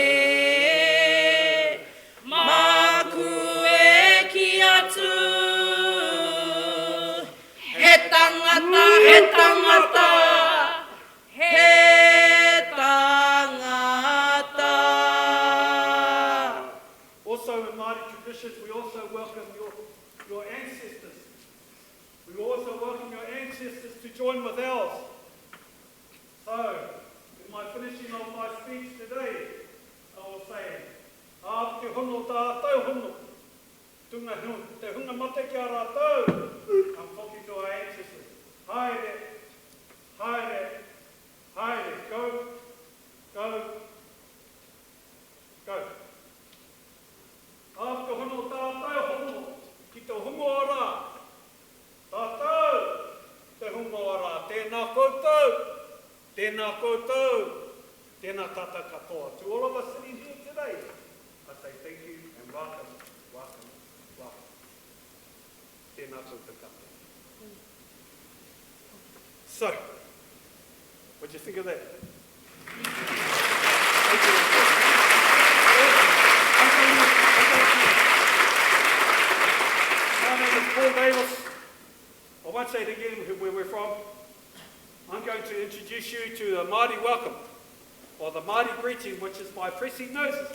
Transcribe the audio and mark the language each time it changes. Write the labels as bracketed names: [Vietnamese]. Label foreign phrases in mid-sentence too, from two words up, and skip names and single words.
[Māori] Maku e ki atu. He tangata, he tangata. He tangata. [English] Also in Māori traditions, we also welcome your ancestors. We also welcome your ancestors to join with ours. So, in my finishing of my speech today, I will say, [Māori] a te hono tātou hono, tunga te hunga mate ki a rātou, [English] I'm talking to our ancestors. [Māori] Haere, haere, haere, [English] go, go, go. [Māori] A te hono tātou hono, ki te hungo ora. Tātou, te hungo ora. Tēnā koutou, tēnā koutou, tēnā tata katoa. [English] To all of us sitting here today, I say thank you and welcome, welcome, welcome. [Māori] Tēnā koutou katoa. [English] So, what do you think of that? Thank you. My name is Paul Davis. I won't say it again where we're from. I'm going to introduce you to the Māori welcome, or the Māori greeting, which is by pressing noses.